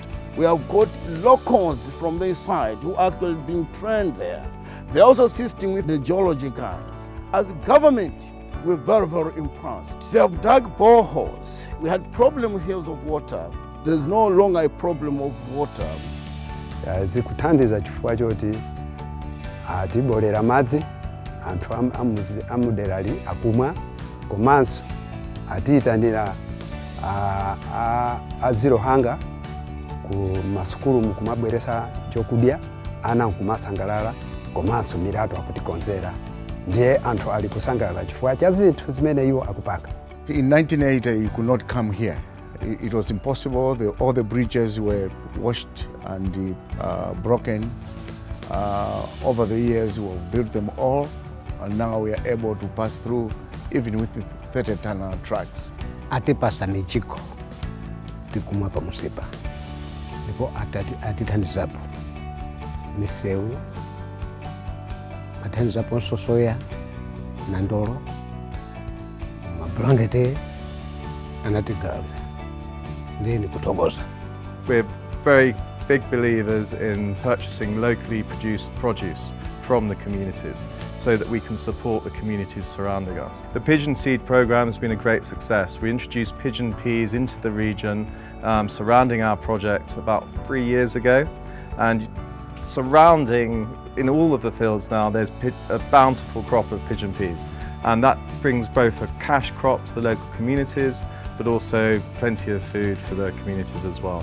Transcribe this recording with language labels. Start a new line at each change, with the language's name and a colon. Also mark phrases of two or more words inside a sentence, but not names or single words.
English: We have got locals from this side who are actually being trained there. They're also assisting with the geology guys. As a government, we're very, very impressed. They have dug boreholes. We had problems here of water. There's no longer a problem of water.
Nyungwe: Zikuthandiza chifukwa choti atibolera madzi anthu amudera ali akumwa, komanso atiyitanira a Zero Hunger ku masukulu mukumabweresa chokudya, ana nkumasangalala, komanso milatho akutikonzera. Ndiye anthu ali kusangalala chifukwa cha zinthu zimene iwo akupanga.
English: In 1980, you could not come here. It was impossible. All the bridges were washed and broken. Over the years, we've built them all, and now we are able to pass through even with the 30-ton trucks.
Nyungwe: Atipasa michiko tikumwa pa musipa ndipo atithandizapo misewu, athandizapo nsosoya na ndolo, mablanketi anatigawira.
English: We're very big believers in purchasing locally produced produce from the communities so that we can support the communities surrounding us. The pigeon seed program has been a great success. We introduced pigeon peas into the region surrounding our project about 3 years ago, and surrounding in all of the fields now there's a bountiful crop of pigeon peas, and that brings both a cash crop to the local communities but also plenty of food for the communities as well.